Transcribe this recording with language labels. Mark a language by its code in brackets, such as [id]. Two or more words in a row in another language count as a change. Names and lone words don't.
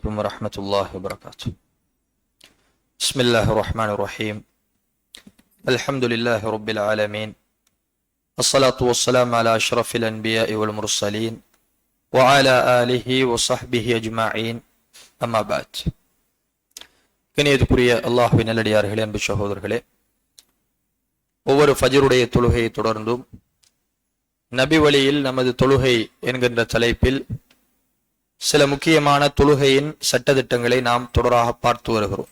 [ar] عليكم ورحمة الله وبركاته. بسم الله الرحمن الرحيم. الحمد لله رب العالمين، الصلاة والسلام على أشرف الأنبياء والمرسلين وعلى آله وصحبه أجمعين. أما بعد. [ta] கண்ணியத்துக்குரிய அல்லாஹ்வின் நல்லடியார்களே, அன்பு சகோதரர்களே, ஒவ்வொரு ஃபஜ்ருடைய தொழுகையை தொடர்ந்தும் நபி வழியில் நமது தொழுகை என்கின்ற தலைப்பில் சில முக்கியமான தொழுகையின் சட்டதிட்டங்களை நாம் தொடராக பார்த்து வருகிறோம்.